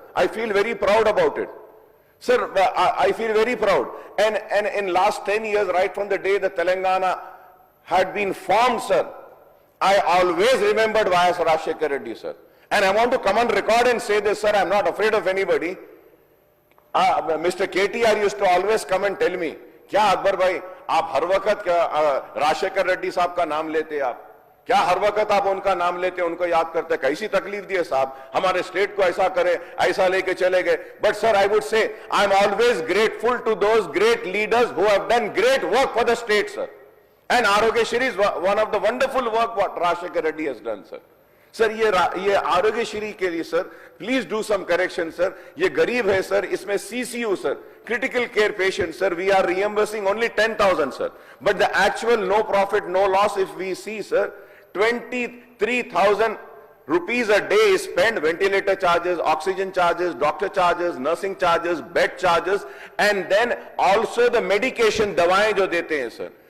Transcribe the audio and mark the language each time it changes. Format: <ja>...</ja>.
<en>I feel very proud about it. Sir, I feel very proud. And in last 10 years, right from the day the Telangana had been formed, sir, I always remembered Y.S. Rajshekar Reddy, sir. And I want to come on record and say this, sir, I'm not afraid of anybody. Mr. KTR used to always come and tell me,</en> <hi>क्या अकबर भाई आप हर वक्त राजशेखर रेड्डी साहब का नाम लेते आप, क्या हर वक्त आप उनका नाम लेते उनको याद करते, कैसी तकलीफ दी है साहब, हमारे स्टेट को ऐसा करे, ऐसा लेके चले गए.</hi> <en>But sir, I would say I am always grateful to those great leaders who have done great work for the state, sir. And Arogyashri is one of the wonderful work what Rajshekar Reddy has done, sir.</en> <hi>Sir ये आरोग्यश्री के लिए sir</hi> <en>please do some correction</en> <hi>sir. ये गरीब है sir, इसमें</hi> <en>CCU सर, critical care patient sir, we are reimbursing only 10,000 sir, but the actual no profit no loss if we see sir, 23,000 rupees a day is spent, ventilator charges, oxygen charges, doctor charges, nursing charges, bed charges, and then also the medication</en> <hi>दवाएं जो देते हैं sir.</hi>